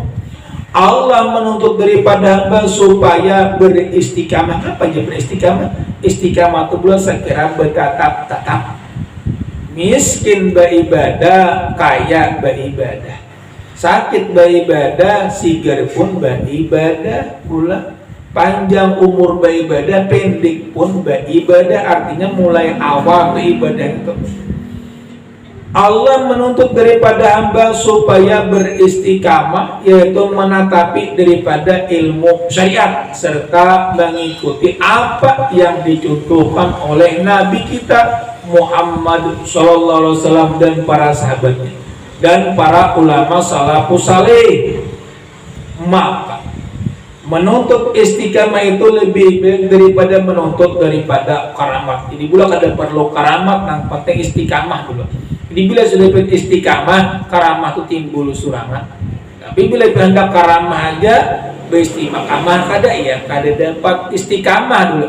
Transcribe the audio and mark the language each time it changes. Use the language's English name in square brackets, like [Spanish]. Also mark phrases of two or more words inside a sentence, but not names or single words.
[Indonesian] Allah menuntut daripada hamba supaya beristiqamah. Apa aja beristiqamah? Istiqamah itu belum saya kira bertatap-tatap. Miskin beribadah, kaya beribadah. sakit beribadah, sigar pun beribadah pula. Panjang umur beribadah, pendek pun beribadah. Artinya mulai awal beribadah itu Allah menuntut daripada hamba supaya beristiqamah, yaitu menatapi daripada ilmu syariat serta mengikuti apa yang dicontohkan oleh Nabi kita Muhammad SAW dan para sahabatnya dan para ulama [Arabic] السلف الصالح. [Indonesian] Maka menuntut istiqamah itu lebih baik daripada menuntut daripada karamat. Jadi bulan ada perlu karamat, yang penting istiqamah dulu. Jadi bila sudah istiqamah, karamah itu timbul surangan. Tapi bila hendak karamah aja, beristiqamah kada ya, kada dapat istiqamah dulu.